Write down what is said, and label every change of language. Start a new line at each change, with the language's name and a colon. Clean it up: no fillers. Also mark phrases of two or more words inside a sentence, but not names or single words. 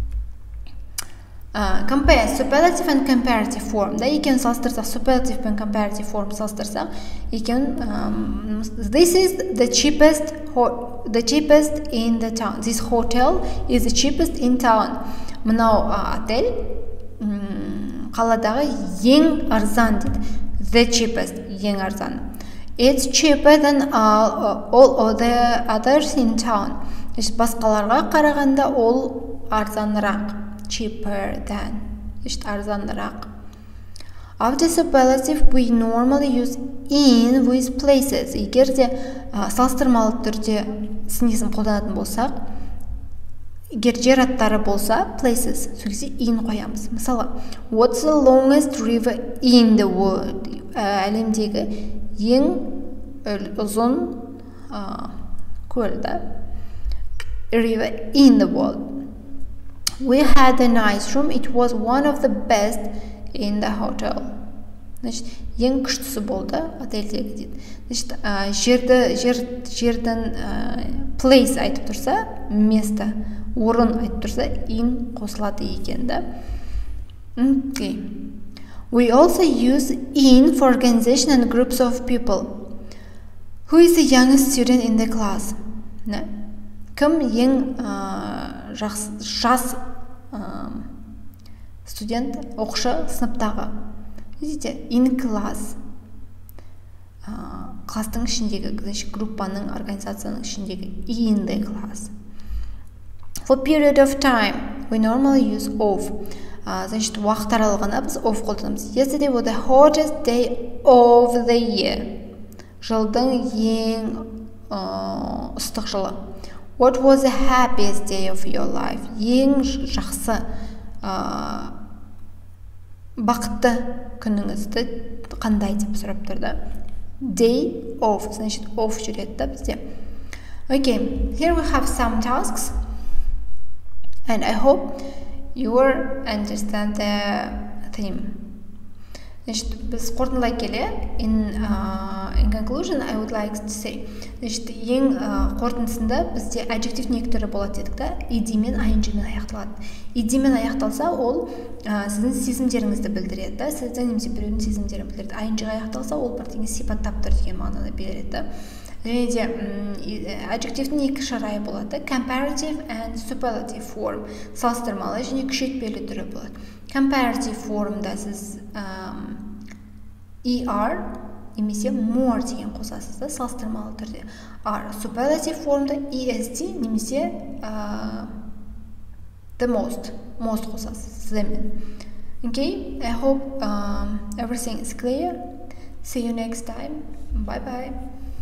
English: Okay. Compare superlative and comparative form.
Kazakh: Да, екеуін салыстырсақ, superlative пен
English: comparative form
Kazakh: салыстырсақ, екеуін
English: this is the cheapest in the town. This hotel is the cheapest in town.
Kazakh: Мынау отель қаладағы ең арзан дейді.
English: The cheapest,
Kazakh: ең арзан.
English: It's cheaper than all other others in town.
Kazakh: Басқаларға қарағанда ол арзанырақ.
English: Cheaper than. Арзанырақ. After superlative, we normally use in with places.
Kazakh: Егер де салыстырмалы түрде сын есім қолданатын болсақ, егер жер аттары болса, places, сөйлесе in қоямыз. Мысалы,
English: what's the longest river in the world?
Kazakh: Әлемдегі ең ұзын көл, да?
English: River in the world. We had a nice room. It was one of the best in the hotel.
Kazakh: Значит, ең күштісі болды отельдегі дейді. Значит, жердің place айтып тұрса, место, орын айтып тұрса, in қосылады екен, да?
English: Okay. We also use in for organization and groups of people. Who is the youngest student in the class?
Kazakh: Кім ең жас студент, оқушы сыныптағы?
English: In class.
Kazakh: Кластың ішіндегі, группаның, организацияның ішіндегі
English: in the class. For period of time, we normally use of.
Kazakh: Значит, уақыт аралығына біз of қолданамыз.
English: Yesterday was the hottest day of the year.
Kazakh: Жылдың ең ыстық жылы.
English: What was the happiest day of your life?
Kazakh: Ең жақсы бақытты күніңізді қандай деп сұрап тұрды?
English: Day of,
Kazakh: значит, of жүреді да бізде.
English: Okay, here we have some tasks, and I hope you understand the theme.
Kazakh: Значит, біз қорытындылай келе,
English: in conclusion, I would like to say,
Kazakh: значит, ең қорытындысында бізде adjective екі түрі болады дедік та, ed мен ing мен аяқталады. Ed мен аяқталса, ол сіздің сезімдеріңізді білдіреді, да, сіздің немесе біреудің сезімдерін білдіреді. Ing аяқталса, ол бірдеңе сипаттап тұр деген мағынаны береді, да. Және де adjective'дің екі шарайы болады,
English: comparative and superlative form,
Kazakh: салыстырмалы және күшейтпелі түрі болады.
English: Comparative formда
Kazakh: сіз er немесе more деген қосасыз да, салыстырмалы түрде.
English: Superlative formда
Kazakh: est немесе
English: the most
Kazakh: қосасыз сіздермен.
English: Okay, I hope everything is clear. See you next time. Bye bye.